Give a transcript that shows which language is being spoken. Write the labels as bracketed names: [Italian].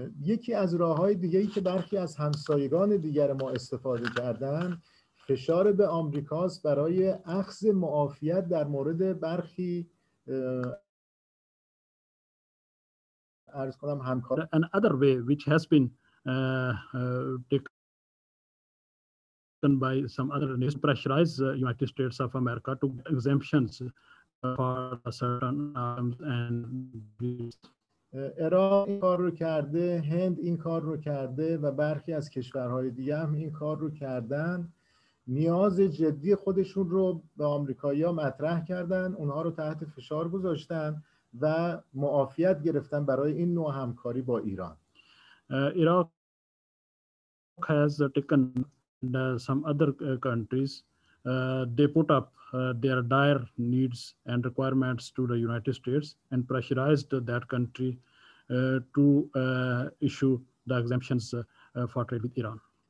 [Persian] یکی از راه‌های دیگه‌ای که برخی از همسایگان دیگر ما استفاده کردن فشار به آمریکاست برای اخذ معافیت در مورد برخی عرض کنم همکار. [English] Another way which has been taken by some other nations pressurize the United States of America to exemptions for certain arms and [Persian] عراق این کار رو کرده، هند این کار رو کرده و برخی از کشورهای دیگه هم این کار رو کردن. نیاز جدی خودشون رو به آمریکایی‌ها مطرح کردن، اونها رو تحت فشار گذاشتن و معافیت گرفتن برای این نوع همکاری با ایران. [English] Iraq has taken some other countries. They put up their dire needs and requirements to the United States and pressurized that country to issue the exemptions for trade with Iran.